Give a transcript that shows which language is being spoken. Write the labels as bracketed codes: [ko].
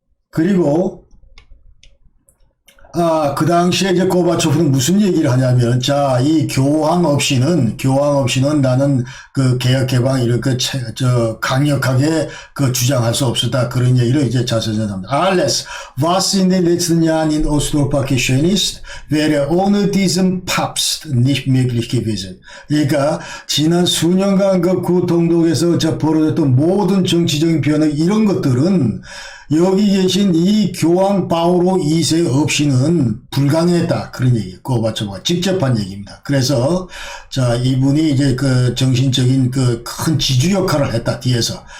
[ko] 그리고 그 당시에 이제 고바초프는 무슨 얘기를 하냐면, 자, 이 교황 없이는 나는 그 개혁 개방 이렇게 강력하게 그 주장할 수 없었다, 그런 얘기를 이제 자세전합니다. [de] Alles, was in den letzten Jahren in Osteuropa geschehen ist, wäre ohne diesen Papst nicht möglich gewesen. [ko] 그러니까 지난 수년간 그 구동독에서 벌어졌던 모든 정치적인 변화, 이런 것들은 여기 계신 이 교황 바오로 2세 없이는 불가능했다, 그런 얘기, 고바초프가 직접 한 얘기입니다. 그래서 자, 이분이 이제 그 정신적인 그 큰 지주 역할을 했다, 뒤에서.